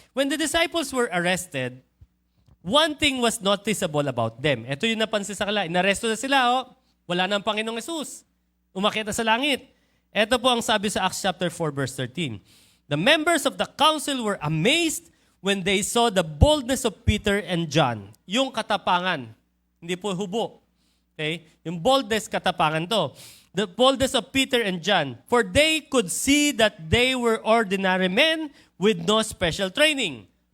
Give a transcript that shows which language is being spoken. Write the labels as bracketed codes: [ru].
[en] When the disciples were arrested, one thing was noticeable about them. [tl] Ito yung napansin sa kanila. Inaresto na sila, wala na ang Panginoong Yesus. Umakyat na sa langit. Ito po ang sabi sa Acts chapter 4, verse 13. [en] The members of the council were amazed when they saw the boldness of Peter and John. [tl] Yung katapangan. Hindi po hubo. Okay? Yung boldness, katapangan to. [en] The boldness of Peter and John. For they could see that they were ordinary men with no special training.